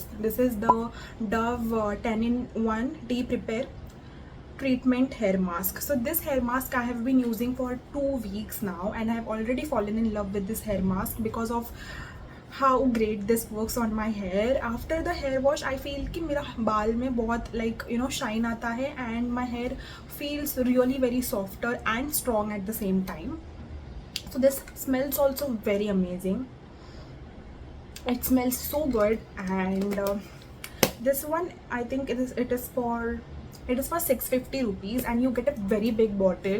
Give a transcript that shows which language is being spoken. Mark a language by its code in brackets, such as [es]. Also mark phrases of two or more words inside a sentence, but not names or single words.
[en] This is the Dove 10-in-1 Deep Repair Treatment Hair Mask. So this hair mask I have been using for 2 weeks now, and I have already fallen in love with this hair mask because of how great this works on my hair. After the hair wash, I feel [hi] कि मेरा बाल में बहुत [en] like shine [hi] आता है, [en] and my hair feels really very softer and strong at the same time. So this smells also very amazing. It smells so good, and this one I think it is for 650 rupees, and you get a very big bottle.